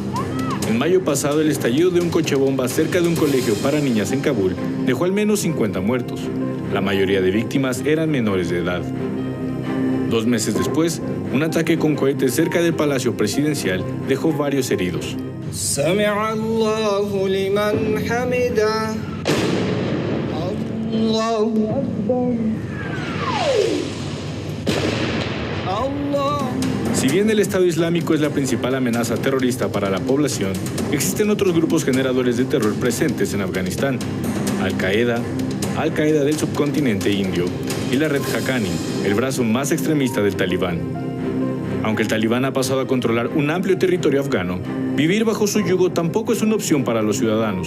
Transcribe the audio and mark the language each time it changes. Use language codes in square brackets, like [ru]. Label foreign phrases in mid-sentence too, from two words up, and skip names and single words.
[es] En mayo pasado, el estallido de un coche bomba cerca de un colegio para niñas en Kabul dejó al menos 50 muertos. La mayoría de víctimas eran menores de edad. 2 meses después, un ataque con cohetes cerca del Palacio Presidencial dejó varios heridos. [ar] سمع الله لمن حمده الله أكبر الله. [es] Si bien el Estado Islámico es la principal amenaza terrorista para la población, existen otros grupos generadores de terror presentes en Afganistán: Al-Qaeda del subcontinente indio y la Red Haqqani, el brazo más extremista del Talibán. Aunque el Talibán ha pasado a controlar un amplio territorio afgano, vivir bajo su yugo tampoco es una opción para los ciudadanos.